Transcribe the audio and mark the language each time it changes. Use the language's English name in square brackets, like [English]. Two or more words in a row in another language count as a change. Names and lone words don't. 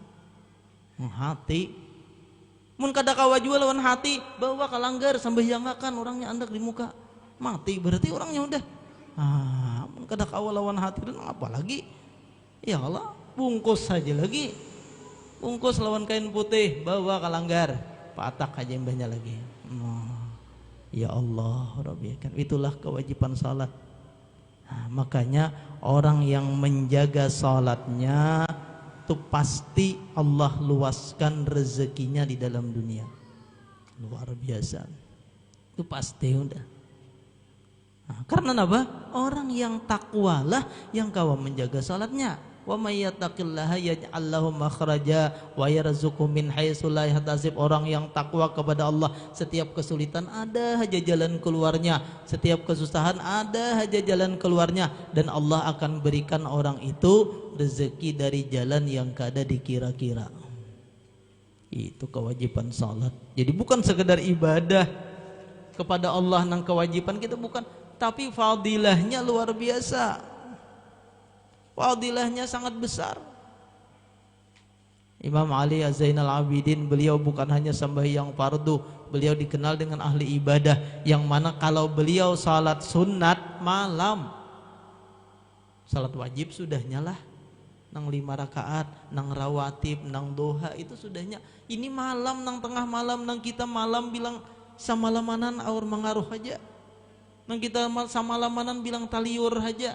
[Banjar] Hati mun kada kawa jua lawan hati, bawa kalanggar sembahyangakan orangnya andak di muka, mati berarti orangnya udah. Mun kada kawa lawan hati dan apa lagi? [Arabic] يا الله, [Banjar] bungkus saja lagi, bungkus lawan kain putih, bawa kalanggar, patak aja mbahnya lagi. [Arabic] يا الله ربي, [Indonesian] kan itulah kewajiban salat. Makanya orang yang menjaga salatnya itu pasti Allah luaskan rezekinya di dalam dunia. Luar biasa. Itu pasti udah. Karena apa? Orang yang takwalah yang kawa menjaga salatnya. [Arabic] ومن يتق الله يجعل له مخرجا ويرزقه من حيث لا يحتسب. [Indonesian] Orang yang takwa kepada Allah, setiap kesulitan ada aja jalan keluarnya, setiap kesusahan ada aja jalan keluarnya, dan Allah akan berikan orang itu rezeki dari jalan yang kada dikira-kira. Itu kewajiban salat. Jadi bukan sekedar ibadah kepada Allah nang kewajiban kita, bukan, tapi fadilahnya luar biasa. Fadilahnya sangat besar. Imam Ali Az-Zainal Abidin, beliau bukan hanya sembahyang fardu, beliau dikenal dengan ahli ibadah, yang mana kalau beliau salat sunat malam, salat wajib sudahnya lah, nang 5 rakaat, nang rawatib, nang doha itu sudahnya. [Banjar] Ini malam, nang tengah malam, nang kita malam bilang samalamanan aur mengaruh aja, nang kita samalamanan bilang taliur aja.